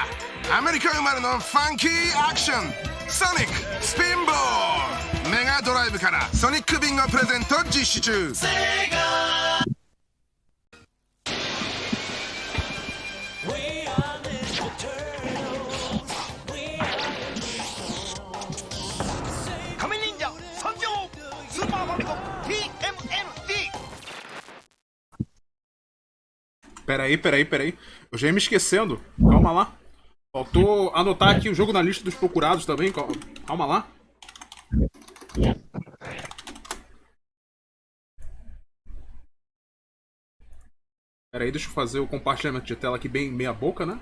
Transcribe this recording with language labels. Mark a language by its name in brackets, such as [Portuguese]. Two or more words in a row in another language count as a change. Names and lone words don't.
[Japanese] アメリカ生まれのファンキーアクションソニックスピンボールメガドライブからソニックビンゴプレゼント実施中。仮面忍者参上スーパーファミコン TMNT。 [Portuguese] Peraí. Eu já ia me esquecendo. Calma lá. Faltou anotar aqui o jogo na lista dos procurados também. Calma lá. Peraí, deixa eu fazer o compartilhamento de tela aqui bem meia boca, né?